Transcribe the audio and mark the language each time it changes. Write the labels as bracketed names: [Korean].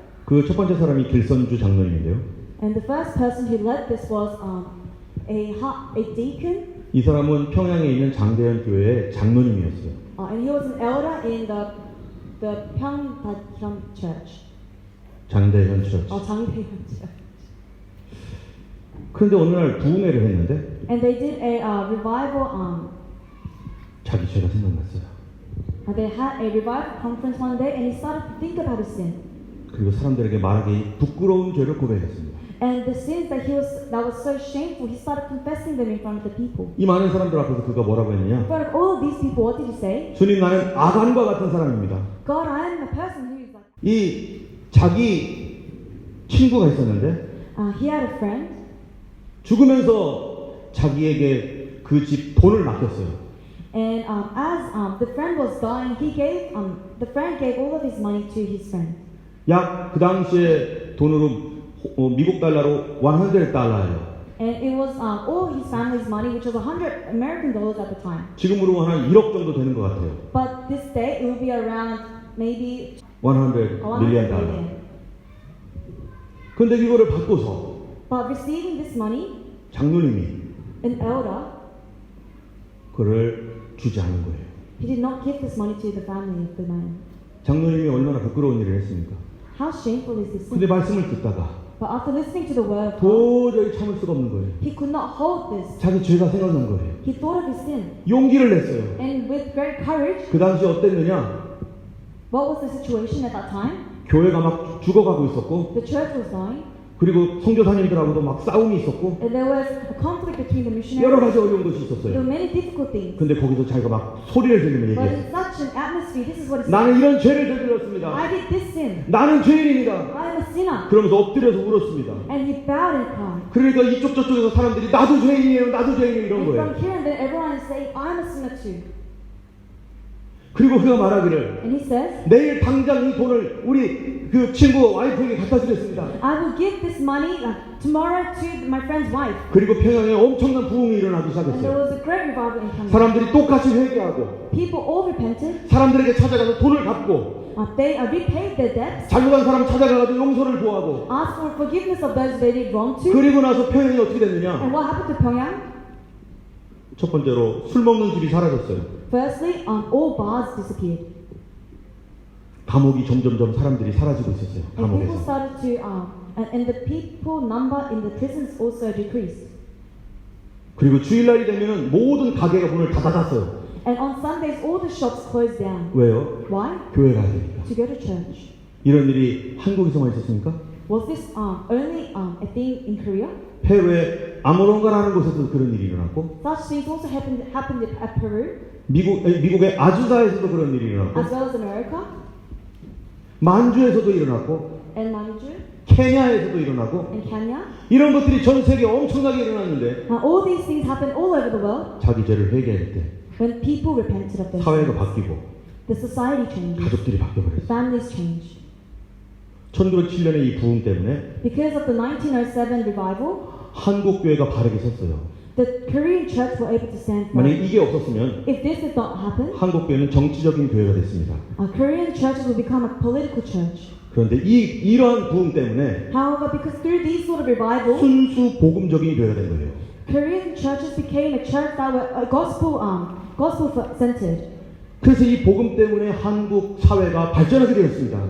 [Korean] 그 첫 번째 사람이 길선주 장로님인데요. [English] And the first person who led this was a deacon. [Korean] 이 사람은 평양에 있는 장대현 교회의 장로님이었어요. [English] And he was an elder in the Pyeongtaejeon Church. [Korean] 장대현 처치. [English] 장대현 Church. [Korean] 그런데 어느 날 부흥회를 했는데 [English] And they did a revival. [Korean] 자기 죄가 생각났어요. [English] They had a revival conference one day, and he started to think about his sin. [Korean] 그리고 사람들에게 말하기 부끄러운 죄를 고백했습니다. [English] And the sins that was so shameful, he started confessing them in front of the people. [Korean] 이 많은 사람들 앞에서 그가 뭐라고 했느냐? [English] In front of all of these people, what did he say? [Korean] 주님 나는 아간과 같은 사람입니다. [English] God, I am a person who is like. [Korean] 이 자기 친구가 있었는데 [English] He had a friend, [Korean] 죽으면서 자기에게 그 집 돈을 맡겼어요. [English] and as the friend was dying, the friend gave all of his money to his friend. [Korean] 약 그 당시에 돈으로 미국 달러로 $100예요. [English] And it was all his family's money, which was $100 American at the time. [Korean] 지금으로 한 1억 정도 되는 것 같아요. [English] But this day, it will be around maybe $100 million. [Korean] 근데 이거를 받고서 [English] But receiving this money, [Korean] 장로님이 [English] an elder, [Korean] 그를 주지 않은 거예요. [English] he did not give this money to the family of the man. [Korean] 장로님이 얼마나 부끄러운 일을 했습니까? [English] How shameful is this [Korean] 근데 [English] sin? [Korean] 말씀을 듣다가 [English] But after listening to the word of God, [Korean] 도저히 참을 수가 없는 거예요. [English] he could not hold this. [Korean] 자기 죄가 생각난 거예요. [English] He thought of his sin. [Korean] 용기를 냈어요. [English] And with great courage, [Korean] 그 당시 어땠느냐? [English] what was the situation at that time? [Korean] 교회가 막 죽어가고 있었고 [English] The church was dying, [Korean] 그리고 선교사님들하고도 막 싸움이 있었고 [English] and there was a conflict between the [Korean] 여러 가지 어려운 것이 [English] There [Korean] 있었어요. [English] were many difficult things. [Korean] 근데 거기서 자기가 막 소리를 지르며 [English] But [Korean] 얘기했어요. [English] in such an atmosphere, this is what he said. [Korean] 나는 이런 죄를 저질렀습니다. [English] I did this sin. [Korean] 나는 죄인입니다. [English] I am a sinner. [Korean] 그러면서 엎드려서 울었습니다. [English] And he bowed and cried. [Korean] 그러니까 이쪽 저쪽에서 사람들이 나도 죄인이에요, 나도 죄인이에요 이런 [English] And [Korean] 거예요. [English] from here and there, everyone is saying, I am a sinner too. [Korean] 그리고 그가 말하기를 [English] And he says, [Korean] 내일 당장 이 돈을 우리 그 친구 와이프에게 갖다 주겠습니다. [English] I will give this money tomorrow to my friend's wife. [Korean] 그리고 평양에 엄청난 부흥이 일어나기 [English] And there [Korean] 시작했어요. [English] was a great revival in Pyongyang. [Korean] 사람들이 똑같이 회개하고 [English] People all repented. [Korean] 사람들에게 찾아가서 돈을 갚고 [English] They repaid their debts, [Korean] 잘못한 사람 찾아가서 용서를 구하고 [English] asked for forgiveness of those they did wrong to. [Korean] 그리고 나서 평양이 어떻게 됐느냐? [English] And what happened to Pyongyang? [Korean] 첫 번째로 술 먹는 집이 사라졌어요. [English] Firstly, all bars disappeared. [Korean] 감옥이 점점점 사람들이 사라지고 있었어요. [English] And people [Korean] 감옥에서. [English] started to, and the people number in the prisons also decreased. [Korean] 그리고 주일날이 되면은 모든 가게가 문을 다 닫았어요. [English] And on Sundays, all the shops closed down. [Korean] 왜요? [English] Why? [Korean] 교회 가야 되니까. [English] To go to church. [Korean] 이런 일이 한국에서만 있었습니까? [English] Was this only a thing in Korea? [Korean] 해외 아모론가라는 곳에서 그런 일이 일어났고 [English] Such things also happened at Peru, [Korean] 미국의 아주사에서도 그런 일이 일어났고 [English] as well as America, [Korean] 만주에서도 일어났고 [English] and Manju, [Korean] 케냐에서도 일어나고 [English] and Kenya. [Korean] 이런 것들이 전 세계에 엄청나게 일어났는데 [English] All these things happen all over the world. [Korean] 자기 죄를 회개할 때 [English] When people repented of their [Korean] 사회가 [English] sins, [Korean] 바뀌고 [English] the society changed, [Korean] 가족들이 바뀌어버렸어요. [English] families changed. [Korean] 1907년의 이 부흥 때문에 [English] Because of the 1907 revival, [Korean] 한국 교회가 바르게 섰어요. [English] the Korean church were able to stand [Korean] 만약 [English] firm. [Korean] 이게 없었으면 [English] If this did not happen, [Korean] 한국 교회는 정치적인 교회가 됐습니다. [English] Korean churches will become a political church. [Korean] 그런데 이러한 부흥 때문에 [English] However, because through these sort of revival, [Korean] 순수 복음적인 교회가 된 거예요. [English] Korean churches became a church that were gospel centered. [Korean] 그래서 이 복음 때문에 한국 사회가 발전하게 되었습니다.